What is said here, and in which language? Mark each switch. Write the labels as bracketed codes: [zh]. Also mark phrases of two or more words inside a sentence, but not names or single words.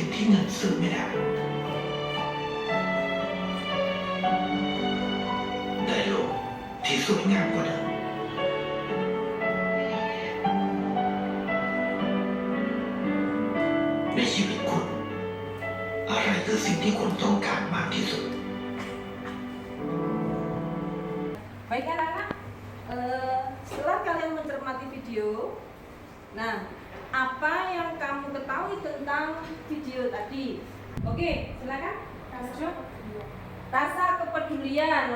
[th] เงินซื้อไม่ได้ ได้โลกที่สวยงามกว่าเดิมในชีวิตคุณ อะไรคือสิ่งที่คุณต้องการมากที่สุด [id] Baik anak-anak, setelah kalian mencermati video, nah apa yang kamu ketahui tentang video tadi? Oke, silakan. Rasa kepedulian.